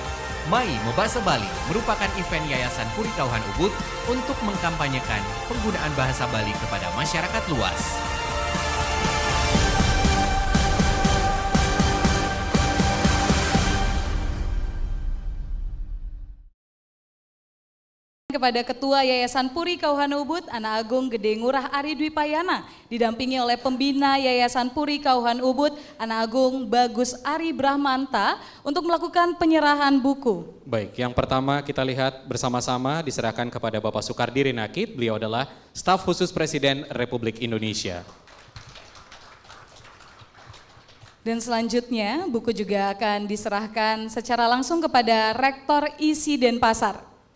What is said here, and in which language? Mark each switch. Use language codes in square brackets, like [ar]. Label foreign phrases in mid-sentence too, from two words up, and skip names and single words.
[id] Mai Mebase Bali merupakan event Yayasan Puri Kauhan Ubud untuk mengkampanyekan penggunaan bahasa Bali kepada masyarakat luas. Kepada Ketua Yayasan Puri Kauhan Ubud, Anak Agung Gede Ngurah Ari Dwi Payana, didampingi oleh Pembina Yayasan Puri Kauhan Ubud, Anak Agung Bagus Ari Brahmanta, untuk melakukan penyerahan buku. Baik, yang pertama kita lihat bersama-sama diserahkan kepada Bapak Soekardi Rinakit, beliau adalah Staf Khusus Presiden Republik Indonesia. Dan selanjutnya buku juga akan diserahkan secara langsung kepada Rektor ISI Denpasar.